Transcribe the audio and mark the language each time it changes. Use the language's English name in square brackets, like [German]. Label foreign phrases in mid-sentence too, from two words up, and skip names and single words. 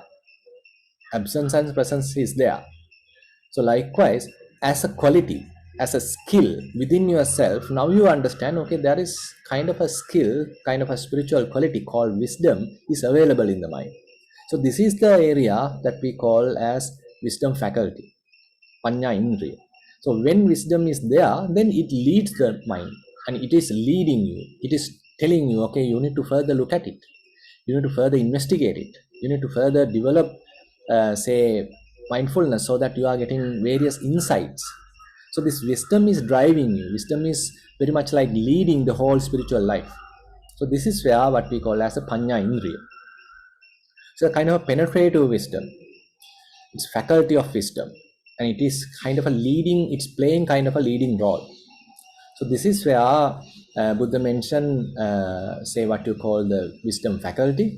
[English] Absence and presence is there. So likewise, as a quality, as a skill within yourself, now you understand, okay, there is kind of a skill, kind of a spiritual quality called wisdom is available in the mind. So this is the area that we call as wisdom faculty, [Pali] panya indriya. [English] So when wisdom is there, then it leads the mind and it is leading you. It is telling you, okay, you need to further look at it. You need to further investigate it. You need to further develop, say, mindfulness so that you are getting various insights. So this wisdom is driving you. Wisdom is very much like leading the whole spiritual life. So this is where what we call as a [Pali] panya indriya. [English] So kind of a penetrative wisdom. It's faculty of wisdom, and it is kind of a leading. It's playing kind of a leading role. So this is where Buddha mentioned, say, what you call the wisdom faculty.